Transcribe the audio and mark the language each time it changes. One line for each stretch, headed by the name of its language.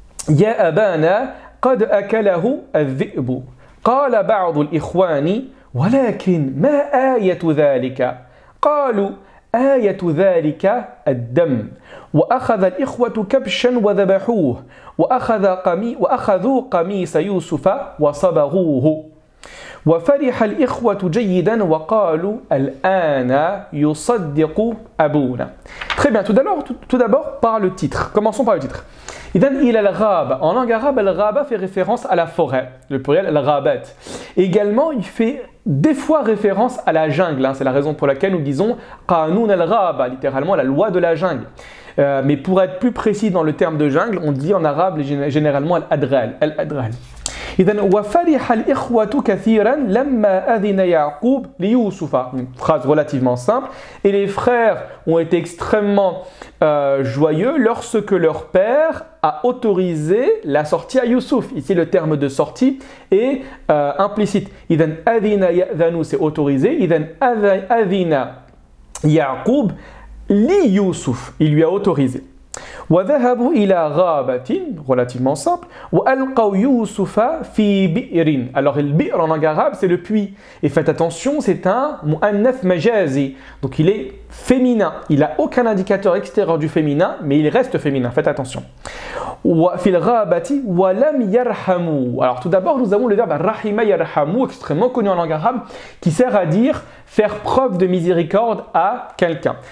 Arabic: يا أبانا قد أكله الذئب قال بعض الإخوان ولكن ما آية ذلك قالوا آية ذلك الدم وأخذ الإخوة كبشا وذبحوه وأخذوا قميص يوسف وصبغوه وفرح الإخوة جيدا وقالوا الآن يصدق أبونا.
French: Très bien, tout d'abord par le titre. Commençons par le titre.
Arabic: Idan ila al-ghaba.
French: En langue arabe, al-ghaba fait référence à la forêt, le pluriel al-ghabat. Également, il fait des fois référence à la jungle. C'est la raison pour laquelle nous disons qanoun al-ghaba, littéralement la loi de la jungle. Mais pour être plus précis dans le terme de jungle, on dit en arabe généralement al-adral.
Arabic: إذن وفرح الإخوة كثيرا لما أذن يعقوب ليوسف.
French: Une phrase relativement simple. Et les frères ont été extrêmement joyeux lorsque leur père a autorisé la sortie à Youssouf. Ici le terme de sortie est implicite.
Arabic: إذن أذن يأذن
French: c'est autorisé.
Arabic: إذن أذن يعقوب ليوسف.
French: Il lui a autorisé.
Arabic: وذهبوا إلى غابة
French: relativement simple
Arabic: وألقوا يوسف في بئر.
French: Alors le bi'r en langue arabe c'est le puits et faites attention c'est un mu'annath majazi donc il est féminin, il n'a aucun indicateur extérieur du féminin mais il reste féminin, faites attention.
Arabic: وفي الغابة ولم يرحموا.
French: Alors tout d'abord nous avons le verbe rahima yarhamu extrêmement connu en langue arabe qui sert à dire faire preuve de miséricorde à quelqu'un.